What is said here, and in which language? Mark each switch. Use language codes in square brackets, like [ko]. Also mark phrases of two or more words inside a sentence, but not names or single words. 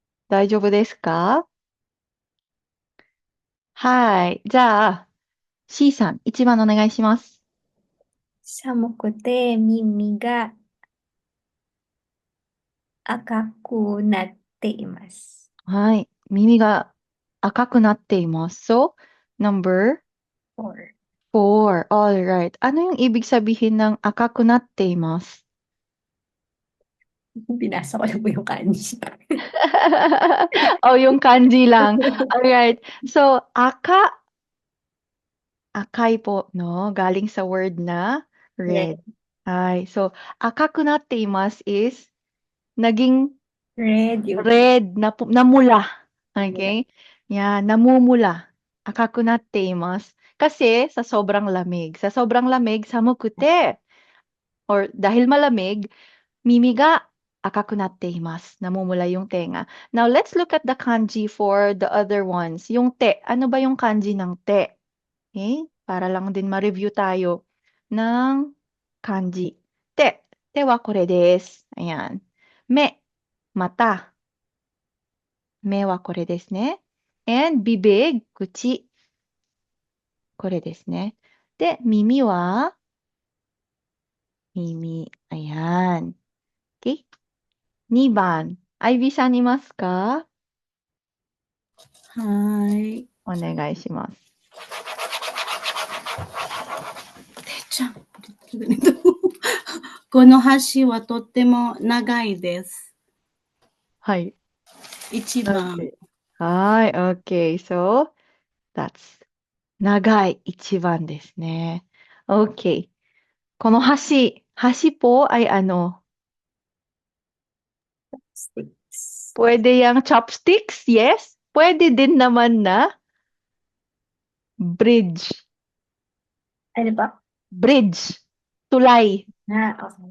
[ja] 大丈夫ですか？はい。じゃあ、C さん、1番お願いします。寒くて耳が赤くなっています。はい。耳が赤くなっています。 [en] So, number Or, [tl] 4. Alright. Ano yung ibig sabihin ng [ja] 赤くなっています？ [tl] binasa ko lang po yung kanji. Oh, yung kanji lang. Alright. So, akay po, no? Galing sa word na red. Red. Ay, so, [ja] 赤くなっています is naging [tl] Red yung red, namula. mula. Okay? Yan, namumula. [ja] 赤くなっています. [tl] Kasi sa sobrang lamig. Sa sobrang lamig, samukute. Or dahil malamig, [ja] 耳が赤くなっています. [tl] Namumula yung tenga. [en] Now, let's look at the kanji for the other ones. [tl] Yung te. Ano ba yung kanji ng te? Okay? Para lang din ma-review tayo ng kanji. [ja] Te. 手はこれです. Ayan. Me. Mata. 目はこれですね. And bibig. Kuchi. これですね. De, 耳は耳. [tl] Ayan. [ja] Okay? 2番. Ivy-san いますか？はい。お願いします。ちゃん。この橋はとっても長いです。はい。 1番。 Okay. はい。Okay. [en] So, that's [ja] 長い1番ですね。Okay. この橋 [tl] po ay ano? Sticks. Pwede yang chopsticks? Yes. Pwede din naman na bridge. Ano ba? Bridge. Tulay. Okay.